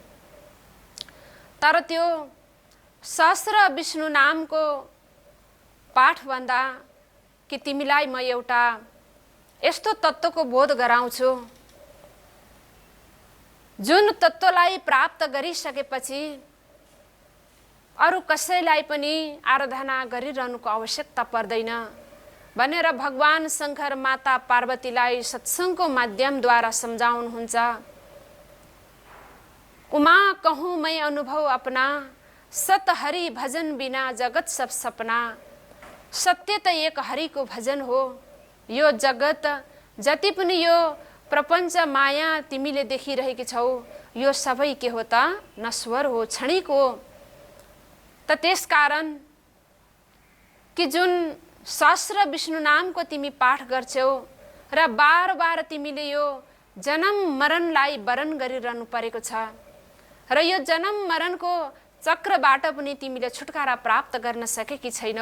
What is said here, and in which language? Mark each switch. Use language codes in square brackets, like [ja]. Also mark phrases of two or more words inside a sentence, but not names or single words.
[ne] तर त्यो सहस्र विष्णु नामको पाठ भन्दा कि तिमीलाई म एउटा यस्तो तत्त्वको बोध गराउँछु जुन तत्त्वलाई प्राप्त गरिसकेपछि अरु कसैलाई पनि आराधना गरिरहनुको आवश्यकता पर्दैन भनेर भगवान शंकर माता पार्वतीलाई सत्संगको माध्यमद्वारा सम्झाउनुहुन्छ। [awa] उमा कहूँ मैं अनुभव अपना, सत हरि भजन बिना जगत सब सपना। [ne] सत्य त एक हरिको भजन हो। यो जगत जति पनि यो प्रपञ्च माया तिमीले देखिरहेकी छौ, यो सबै के हो त नश्वर हो, क्षणिक हो। त त्यसकारण कि जुन सहस्र विष्णु नामको तिमी पाठ गर्छौ र बार बार तिमीले यो जन्म मरणलाई वरण गरिरहनु परेको छ र यो जन्म मरणको चक्रबाट पनि तिमीले छुटकारा प्राप्त गर्न सकेकी छैनौ।